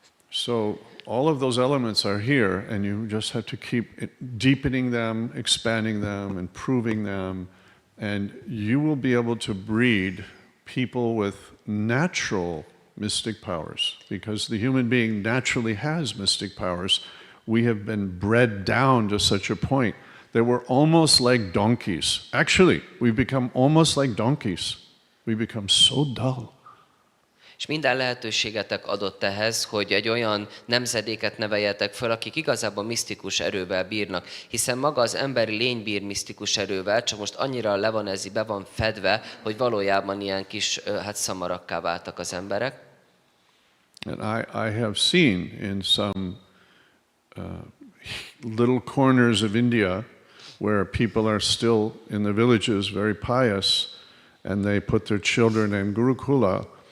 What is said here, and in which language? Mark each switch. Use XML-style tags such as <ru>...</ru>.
<en>So all of those elements are here, and you just have to keep deepening them, expanding them, improving them, and you will be able to breed people with natural mystic powers, because the human being naturally has mystic powers. We have been bred down to such a point that we're almost like donkeys. Actually, we've become almost like donkeys. We become so dull.</en> <hu>És minden lehetőségetek adott ehhez, hogy egy olyan nemzedéket neveljetek föl, akik igazából misztikus erővel bírnak, hiszen maga az emberi lény bír misztikus erővel, csak most annyira le van ez, be van fedve, hogy valójában ilyen kis szamarakká váltak az emberek.</hu> <en>And I have seen in some little corners of India where people are still in the villages very pious, and they put their children in Gurukula.</en>